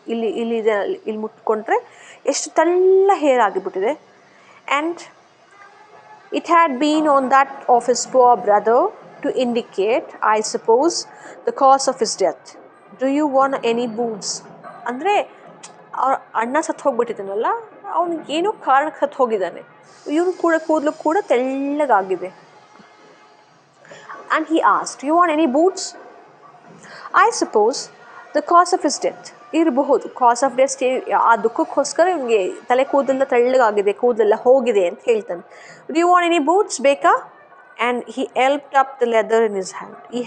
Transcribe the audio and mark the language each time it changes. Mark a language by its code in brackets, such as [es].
[kn] ಇಲ್ಲಿ ಮುಟ್ಕೊಂಡ್ರೆ ಎಷ್ಟು ತೆಳ್ಳ ಹೇರ್ ಆಗಿಬಿಟ್ಟಿದೆ. [en] And it had been on that of his poor brother to indicate, I suppose, the cause of his death. Do you want any boots? [kn] ಅಂದರೆ ಅವ್ರ ಅಣ್ಣ ಸತ್ತು ಹೋಗ್ಬಿಟ್ಟಿದ್ದಾನಲ್ಲ, ಅವನಿಗೆ ಏನೋ ಕಾರಣಕ್ಕೆ ಸತ್ತು ಹೋಗಿದ್ದಾನೆ. ಇವನು ಕೂಡ ಕೂದಲು ಕೂಡ ತೆಳ್ಳಗಾಗಿದೆ. [en] And he asked, you want any boots? I suppose the cause of his death [kn] ಇರಬಹುದು. [en] cause of death, [kn] ಆ ದುಃಖಕ್ಕೋಸ್ಕರ ಇವನಿಗೆ ತಲೆ ಕೂದಲೆಲ್ಲ ತೆಳ್ಳಗಾಗಿದೆ, ಕೂದಲೆಲ್ಲ ಹೋಗಿದೆ ಅಂತ ಹೇಳ್ತಾನೆ. [en] do you want any boots, [kn] ಬೇಕಾ? [en] And he helped up the leather in his hand.